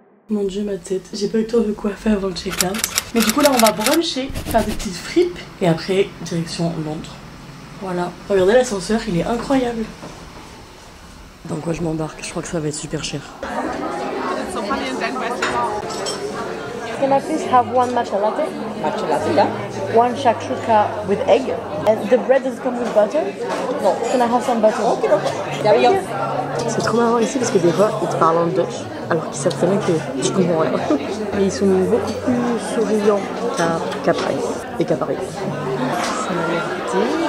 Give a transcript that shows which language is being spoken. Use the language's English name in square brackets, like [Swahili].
[French] Mon dieu ma tête, j'ai pas eu le temps de quoi faire avant le check-out. Mais du coup là on va bruncher, faire des petites fripes et après direction Londres. Voilà, regardez l'ascenseur, il est incroyable. Dans quoi je m'embarque? Je crois que ça va être super cher. [English] Can I please have one matcha latte? Matcha latte, yeah. One shakshuka with egg. And the bread does come with butter? No. Can I have some butter? Okay, okay. [French] C'est trop marrant ici parce que des fois ils te parlent en Dutch alors qu'ils savent très bien que je comprends rien. Mais ils sont beaucoup plus souriants qu'à Paris et qu'à Paris. Ça m'a l'air délicieux.